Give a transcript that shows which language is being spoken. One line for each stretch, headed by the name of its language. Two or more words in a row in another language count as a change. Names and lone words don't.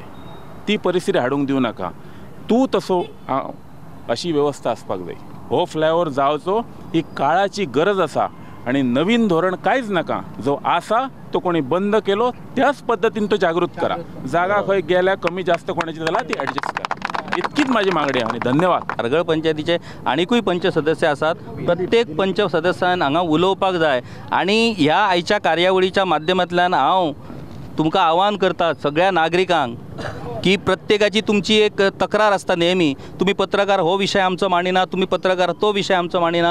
Konkani: ती परिस्थिती हाडूंक दिवं नाका. तूं तसो अशी वेवस्था आसपाक जाय. हो फ्लायओव्हर जावचो ही काळाची गरज आसा आनी नवीन धोरण कांयच नाका. जो आसा तो कोणी बंद केलो त्याच पद्दतीन तो जागृत करा. जागा खंय गेल्या कमी जास्त कोणाची जाल्यार ती ॲडजस्ट करा.
Marathi: इतकीच माझी मागणी आहे आणि धन्यवाद.
Konkani: धारगळ पंचायतीचे आनीकूय पंच सदस्य आसात. प्रत्येक पंच सदस्यान हांगा उलोवपाक जाय आनी ह्या आयच्या कार्यावळीच्या माध्यमांतल्यान हांव तुमकां आवाहन करता सगळ्या नागरिकांक की प्रत्येकाची तुमची एक तक्रार आसता नेहमी. तुम्ही पत्रकार हो विषय आमचो मानिना, तुम्ही पत्रकार तो विषय आमचो मानिना.